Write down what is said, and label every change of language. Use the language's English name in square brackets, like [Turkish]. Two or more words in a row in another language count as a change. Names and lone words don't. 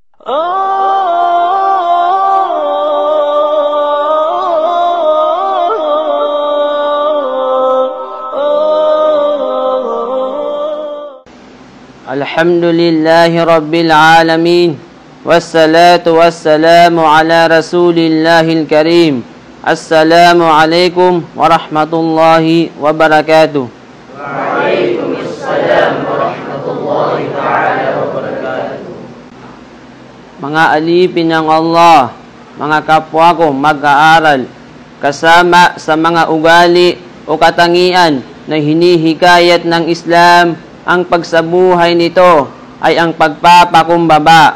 [Arabic] الحمد لله رب العالمين، والصلاة والسلام على رسول الله الكريم. السلام عليكم ورحمة الله وبركاته. وعليكم السلام ورحمة الله تعالى وبركاته. [Filipino] Mga alipin ng Allah, mga kapwa ko mag-aaral, kasama sa mga ugali o katangian na hinihikayat ng Islam, ang pagsabuhay nito ay ang pagpapakumbaba.